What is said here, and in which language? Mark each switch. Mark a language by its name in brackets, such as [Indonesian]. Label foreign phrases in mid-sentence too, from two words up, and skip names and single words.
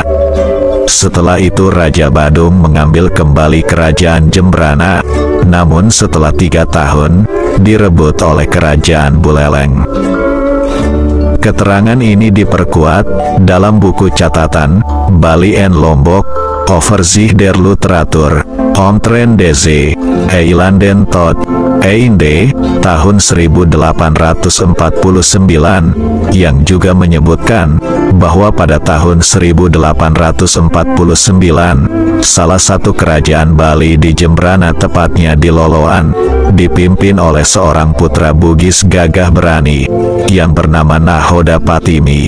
[Indonesian] Setelah itu Raja Badung mengambil kembali kerajaan Jembrana, namun setelah 3 tahun, direbut oleh kerajaan Buleleng. Keterangan ini diperkuat dalam buku catatan Bali en Lombok, Overzicht der Literatur, Omtrent deze Eilanden tot Einde, tahun 1849, yang juga menyebutkan bahwa pada tahun 1849, salah satu kerajaan Bali di Jembrana, tepatnya di Loloan, dipimpin oleh seorang putra Bugis gagah berani yang bernama Nahoda Patimi.